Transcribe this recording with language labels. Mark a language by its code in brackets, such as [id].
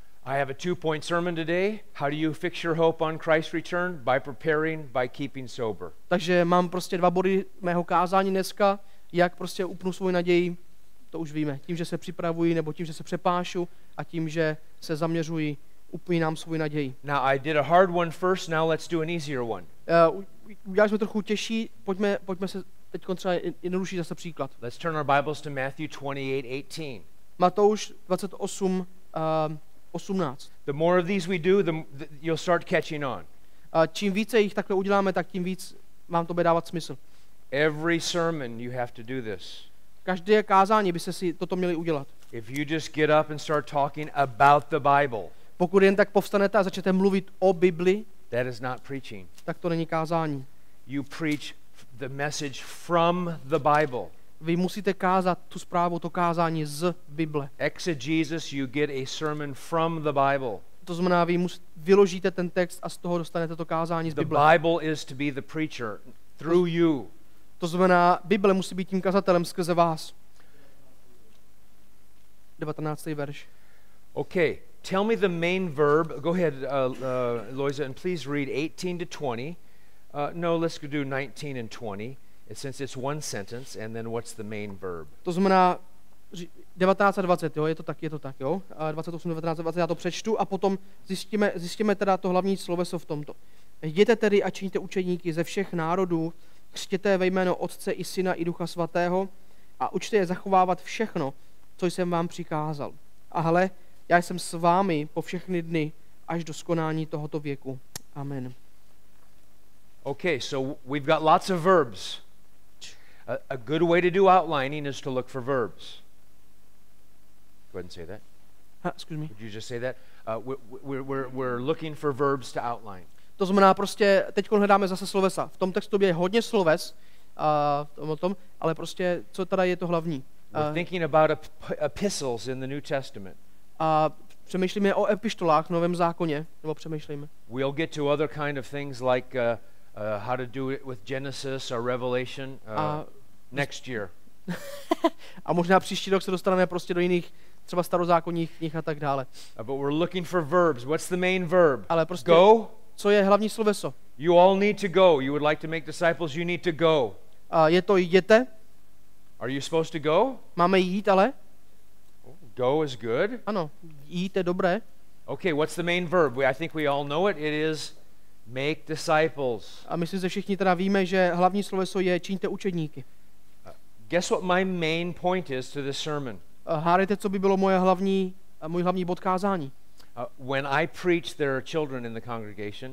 [en] I have a 2-point sermon today. How do you fix your hope on Christ's return? By preparing, by keeping sober. [cs] Takže mám prostě 2 body mého kázání dneska, jak prostě upnu svoji naději, to už víme. Tím, že se připravuji, nebo tím, že se přepášu a tím, že se zaměřuji, upínám svoji naději. [en] Now I did a hard one first, now let's do an easier one. [cs] Udělali jsme trochu těžší, pojďme se teď třeba jednodušší zase příklad. [en] Let's turn our Bibles to Matthew 28:18. [cs] Matouš 28:18. [en] The more of these we do, you'll start catching on. [cs] Čím více jich takhle uděláme, tak tím víc vám to bude dávat smysl. [en] Every sermon you have to do this. [cs] Každé kázání by se si toto měli udělat. [en] If you just get up and start talking about the Bible, [cs] pokud jen tak povstanete a začnete mluvit o Bibli, [en] that is not preaching. [cs] Tak to není kázání. [en] You preach the message from the Bible. [cs] Vy musíte kázat tu zprávu, to kázání z Bible. [en] Exegesis, you get a sermon from the Bible. [cs] To znamená, vy vyložíte ten text a z toho dostanete to kázání z Bible. [en] The Bible is to be the preacher through you. [cs] To znamená, Bible musí být tím kazatelem skrze vás. 19. verš. [en] Okay, tell me the main verb. Go ahead, Loisa, and please read 18 to 20. No, let's do 19 and 20, since it's one sentence, and then what's the main verb? [cs] To znamená 19 a 20, jo, je to tak, jo. 28, 19, 20, já to přečtu a potom zjistíme teda to hlavní sloveso v tomto. Jděte tedy a čiňte učeníky ze všech národů, křtěte ve jméno Otce i Syna i Ducha Svatého a učte je zachovávat všechno, co jsem vám přikázal. A hle, já jsem s vámi po všechny dny až do skonání tohoto věku. Amen. [en] Okay, so we've got lots of verbs. A good way to do outlining is to look for verbs. Go ahead and say that. Excuse me. Would you just say that? We're looking for verbs to outline. [cs] To znamená prostě, teď hledáme zase slovesa. V tom textu je hodně sloves, o tom, ale prostě, co teda je to hlavní? [en] We're thinking about epistles in the New Testament. [cs] A přemýšlíme o epištolách v Novém zákoně, nebo přemýšlíme. [en] We'll get to other kind of things like how to do it with Genesis or Revelation next year. [cs] A možná příští rok se dostaneme prostě do jiných, třeba starozákonních knih a tak dále. [en] But we're looking for verbs. What's the main verb? [cs] Ale prostě, [en] go. [cs] Co je hlavní sloveso? [en] You all need to go. You would like to make disciples, you need to go. [cs] Je to jděte. [en] Are you supposed to go? [cs] Máme jít, ale? [en] Go is good. [cs] Ano, jít je dobré. [en] Okay, what's the main verb? I think we all know it. It is make disciples. [cs] A myslím, že všichni teda víme, že hlavní sloveso je čiňte učedníky. [en] Guess what my main point is to this sermon? [cs] Hádejte, co by bylo můj hlavní bod kázání. [en] When I preach, there are children in the congregation.